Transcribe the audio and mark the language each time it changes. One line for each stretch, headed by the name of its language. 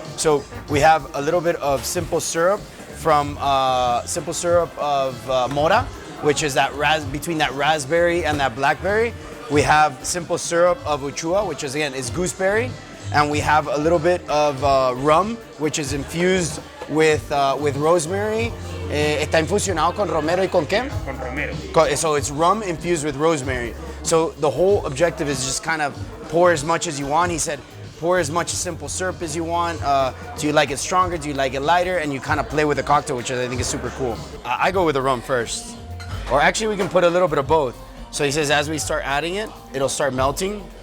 English: So we have a little bit of simple syrup from simple syrup of mora, which is that between that raspberry and that blackberry. We have simple syrup of uchua, which is again is gooseberry, and we have a little bit of rum, which is infused with rosemary.
Spanish: Está infusionado con romero y con qué? Con romero.
English: So it's rum infused with rosemary. So the whole objective is just kind of pour as much as you want. He said, pour as much simple syrup as you want. Do you like it stronger? Do you like it lighter? And you kind of play with the cocktail, which I think is super cool. I go with the rum first. Or actually, we can put a little bit of both. So he says, as we start adding it, it'll start melting.